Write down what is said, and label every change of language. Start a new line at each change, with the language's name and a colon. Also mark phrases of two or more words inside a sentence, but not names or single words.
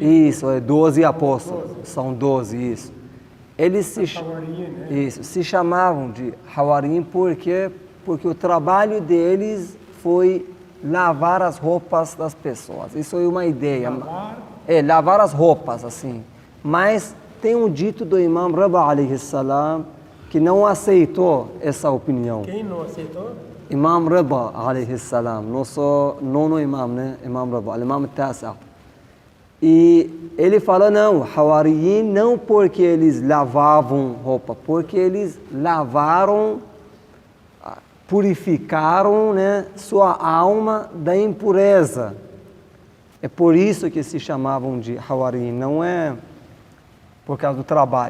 Portuguese: Isso, é 12 apóstolos, são 12, isso. Eles se chamavam de Hawariyin porque o trabalho deles foi lavar as roupas das pessoas. Isso é uma ideia. Lavar as roupas, assim. Mas tem um dito do Imam Rida
Arabic: alayhi salam
Portuguese: que não aceitou essa opinião. Quem não aceitou? Imam Rida
Arabic: alayhi salam,
Portuguese: nosso nono imam, né? Imam Rida, Imam Tasa. E ele fala, não, Hawariyin não porque eles lavavam roupa, porque eles lavaram, purificaram, né, sua alma da impureza. É por isso que se chamavam de Hawariyin, não é por causa do trabalho.